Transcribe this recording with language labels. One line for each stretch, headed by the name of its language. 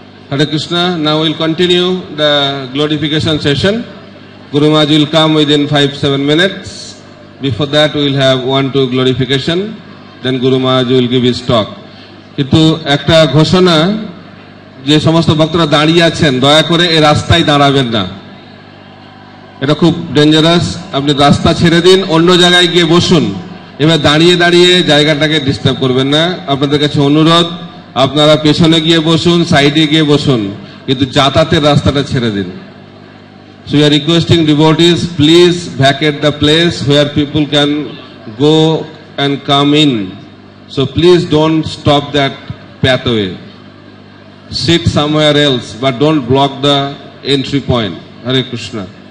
English: Hare Krishna. Now we'll continue the glorification session. Guru Maharaj will come within 5-7 minutes. Before that we will have 1-2 glorification. Then Guru Maharaj will give his talk.
Bangla: কিন্তু একটা ঘোষণা, যে সমস্ত ভক্তরা দাঁড়িয়ে আছেন দয়া করে এই রাস্তায় দাঁড়াবেন না, এটা খুব ডেঞ্জারাস। আপনি রাস্তা ছেড়ে দিন, অন্য জায়গায় গিয়ে বসুন। এবার দাঁড়িয়ে দাঁড়িয়ে জায়গাটাকে ডিস্টার্ব করবেন না। আপনাদের কাছে অনুরোধ, আপনারা পেছনে গিয়ে বসুন, সাইডে গিয়ে বসুন, কিন্তু যাতায়াতের রাস্তাটা ছেড়ে দিন।
English: So we are requesting devotees, please vacate the place where people can go and come in. So please don't stop that pathway. Sit somewhere else, but don't block the entry point. Hare Krishna.